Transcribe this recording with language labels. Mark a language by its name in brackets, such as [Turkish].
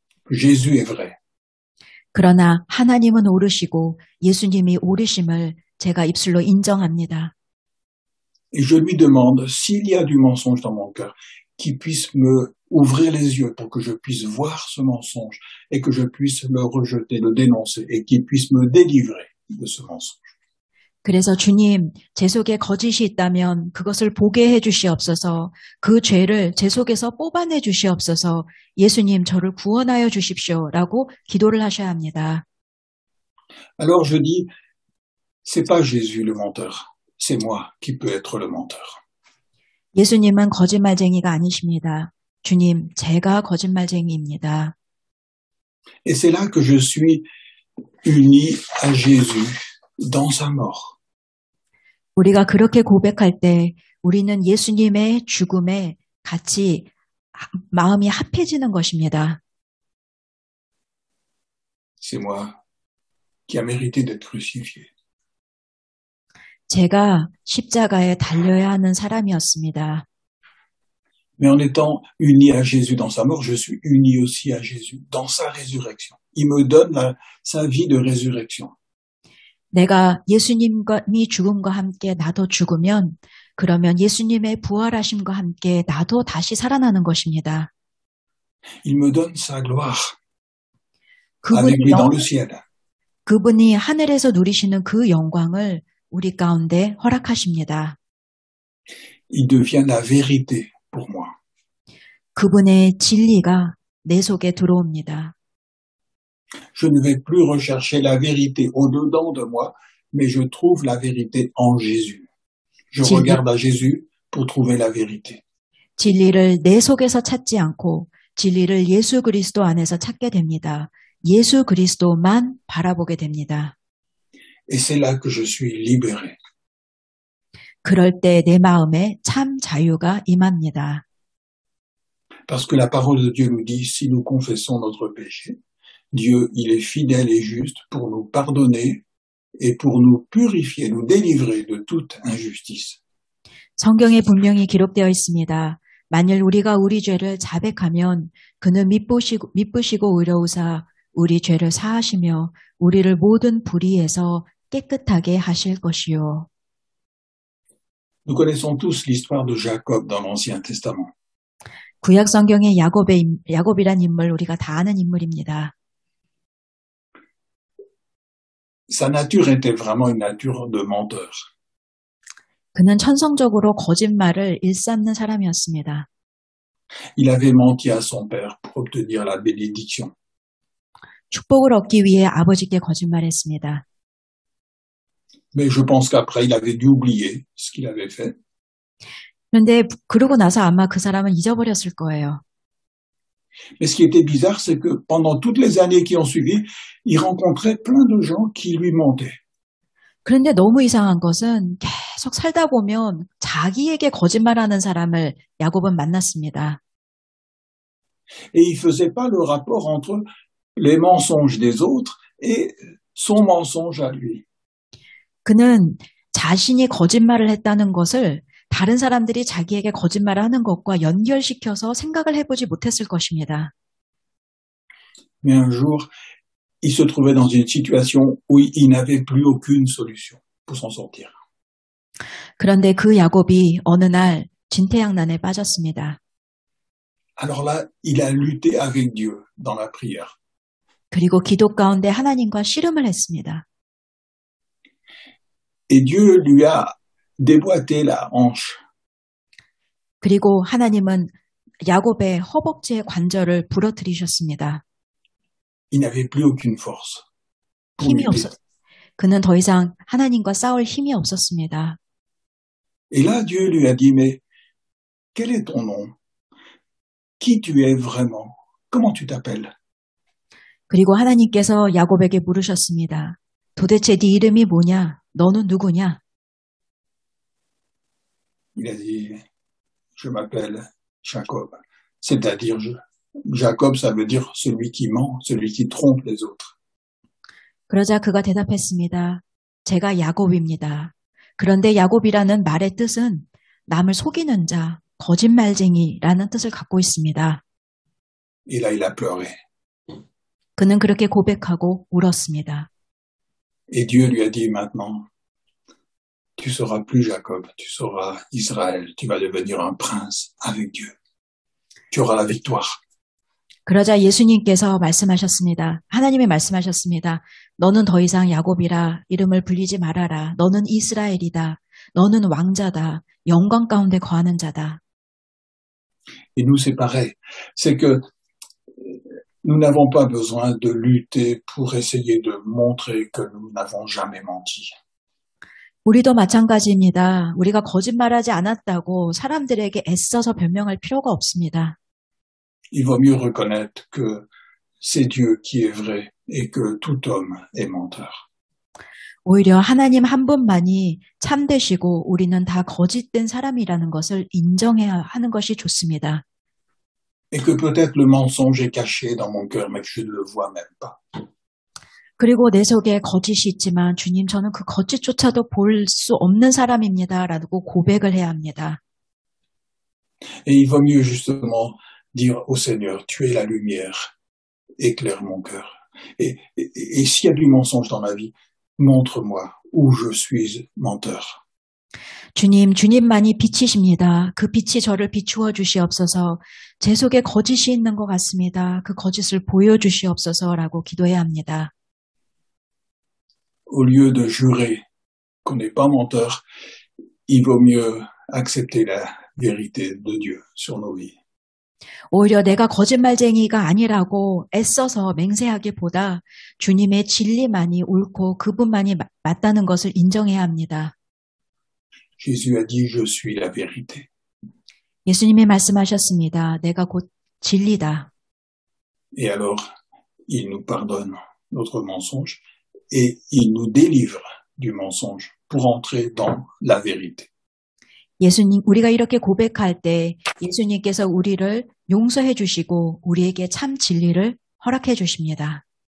[French] Jésus est vrai. [Korean] 그러나 하나님은 오르시고 예수님이 오르심을 제가 입술로 인정합니다. [French] Et je lui demande, s'il y a du mensonge dans mon cœur, qu'il puisse me ouvrir les yeux pour que je puisse voir ce mensonge et que je puisse le rejeter, le dénoncer et qu'il puisse me délivrer de ce mensonge. [Korean] 그래서 주님, 제 속에 거짓이 있다면 그것을 보게 해 주시옵소서. 그 죄를 제 속에서 뽑아내 주시옵소서. 예수님, 저를 구원하여 주십시오라고 기도를 하셔야 합니다. [French] Alors je dis, c'est pas Jésus le menteur, c'est moi qui peux être le menteur. [Korean] 예수님은 거짓말쟁이가 아니십니다. 주님, 제가 거짓말쟁이입니다. [French] Et c'est là que je suis uni à Jésus dans sa mort. [Korean] 우리가 그렇게 고백할 때 우리는 예수님의 죽음에 같이 마음이 합해지는 것입니다. [French] C'est moi qui a mérité d'être crucifié. [Korean] 제가 십자가에 달려야 하는 사람이었습니다. [French] Mais en étant uni à Jésus dans sa mort, je suis uni aussi à Jésus dans sa résurrection. Il me donne sa vie de résurrection. [Korean] 내가 예수님이 죽음과 함께 나도 죽으면 그러면 예수님의 부활하심과 함께 나도 다시 살아나는 것입니다. [French] Il me donne sa gloire avec lui dans le ciel. [Korean] 그분이 하늘에서 누리시는 그 영광을 우리 가운데 허락하십니다. [French] Il devient la vérité pour moi. [Korean] 그분의 진리가 내 속에 들어옵니다. [French] Je ne vais plus rechercher la vérité au-dedans de moi, mais je trouve la vérité en Jésus. Je regarde à Jésus pour trouver la vérité. [Korean] 진리를 내 속에서 찾지 않고 진리를 예수 그리스도 안에서 찾게 됩니다. 예수 그리스도만 바라보게 됩니다. [French] Et c'est là que je suis libéré. [Korean] 그럴 때 내 마음에 참 자유가 임합니다. [French] Parce que la parole de Dieu nous dit, si nous confessons notre péché, Dieu, il est fidèle et juste pour nous pardonner et pour nous purifier, nous délivrer de toute injustice. [Korean] 성경에 분명히 기록되어 있습니다. 만일 우리가 우리 죄를 자백하면 그는 미쁘시고 의로우사 우리 죄를 사하시며 우리를 모든 불의에서 깨끗하게 하실 것이요. [French] Nous connaissons tous l'histoire de Jacob dans l'Ancien Testament. [Korean] 구약 성경의 야곱이란 인물 우리가 다 아는 인물입니다. [French] Sa nature était vraiment une nature de menteur. [Korean] 그는 천성적으로 거짓말을 일삼는 사람이었습니다. [French] Il avait menti à son père pour obtenir la bénédiction. [Korean] 축복을 얻기 위해 아버지께 거짓말했습니다. [French] Mais je pense qu'après, il avait dû oublier ce qu'il avait fait. [Korean] 그런데 그러고 나서 아마 그 사람은 잊어버렸을 거예요. [French] Mais ce qui était bizarre, c'est que pendant toutes les années qui ont suivi, il rencontrait plein de gens qui lui mentaient. [Korean] 그런데 너무 이상한 것은 계속 살다 보면 자기에게 거짓말하는 사람을 야곱은 만났습니다. [French] Et il faisait pas le rapport entre les mensonges des autres et son mensonge à lui. [Korean] 그는 자신이 거짓말을 했다는 것을 다른 사람들이 자기에게 거짓말을 하는 것과 연결시켜서 생각을 해보지 못했을 것입니다. [French] Mais un jour, il se trouvait dans une situation où il n'avait plus aucune solution pour s'en sortir. [Korean] 그런데 그 야곱이 어느 날 진퇴양난에 빠졌습니다. [French] Alors là, il a lutté avec Dieu dans la prière. [Korean] 그리고 기도 가운데 하나님과 씨름을 했습니다. [French] Et Dieu lui a déboîté la hanche. [Korean] 그리고 하나님은 야곱의 허벅지의 관절을 부러뜨리셨습니다. [French] Il n'avait plus aucune force. [Korean] 힘이 그는 더 이상 하나님과 싸울 힘이 없었습니다. [French] Et là, Dieu lui a dit, mais quel est ton nom? Qui tu es vraiment? Comment tu t'appelles? [Korean] 그리고 하나님께서 야곱에게 물으셨습니다. 도대체 네 이름이 뭐냐? 너는 누구냐? [French] Il a dit, je m'appelle Jacob. C'est-à-dire, Jacob, ça veut dire celui qui ment, celui qui trompe les autres. [Korean] 그러자 그가 대답했습니다. 제가 야곱입니다. 그런데 야곱이라는 말의 뜻은 남을 속이는 자, 거짓말쟁이라는 뜻을 갖고 있습니다. [French] Et là, il a pleuré. [Korean] 그는 그렇게 고백하고 울었습니다. [French] Et Dieu lui a dit maintenant, tu seras plus Jacob, tu seras Israël, tu vas devenir un prince avec Dieu. Tu auras la victoire. [Korean] 그러자 예수님께서 말씀하셨습니다. 하나님이 말씀하셨습니다. 너는 더 이상 야곱이라 이름을 불리지 말아라. 너는 이스라엘이다. 너는 왕자다. 영광 가운데 거하는 자다. [French] Et nous, c'est pareil. C'est que nous n'avons pas besoin de lutter pour essayer de montrer que nous n'avons jamais menti. [Korean] 우리도 마찬가지입니다. 우리가 거짓말하지 않았다고 사람들에게 애써서 변명할 필요가 없습니다. [French] Il vaut mieux reconnaître que c'est Dieu qui est vrai et que tout homme est menteur. [Korean] 오히려 하나님 한 분만이 참되시고 우리는 다 거짓된 사람이라는 것을 인정해야 하는 것이 좋습니다. [French] Et que peut-être le mensonge est caché dans mon cœur, mais que je ne le vois même pas. [Korean] 그리고 내 속에 거짓이 있지만 주님 저는 그 거짓조차도 볼 수 없는 사람입니다. 라고 고백을 해야 합니다. [French] Et il vaut mieux justement dire au Seigneur, tu es la lumière, éclaire mon cœur. Et s'il y a du mensonge dans ma vie, montre-moi où je suis menteur. [Korean] 주님만이 빛이십니다. 그 빛이 저를 비추어 주시옵소서. 제 속에 거짓이 있는 것 같습니다. 그 거짓을 보여주시옵소서라고 기도해야 합니다. [French] Au lieu de jurer qu'on n'est pas menteur, il vaut mieux accepter la vérité de Dieu sur nos vies. [Korean] 오히려 내가 거짓말쟁이가 아니라고 애써서 맹세하기보다 주님의 진리만이 옳고 그분만이 맞다는 것을 인정해야 합니다. [French] Jésus a dit, je suis la vérité. [Korean] 예수님이 말씀하셨습니다. 내가 곧 진리다. [French] Et alors, il nous pardonne notre mensonge et il nous délivre du mensonge pour entrer dans la vérité. [Korean] 예수님, 우리가 이렇게 고백할 때 예수님께서 우리를 용서해 주시고 우리에게 참 진리를 허락해 주십니다.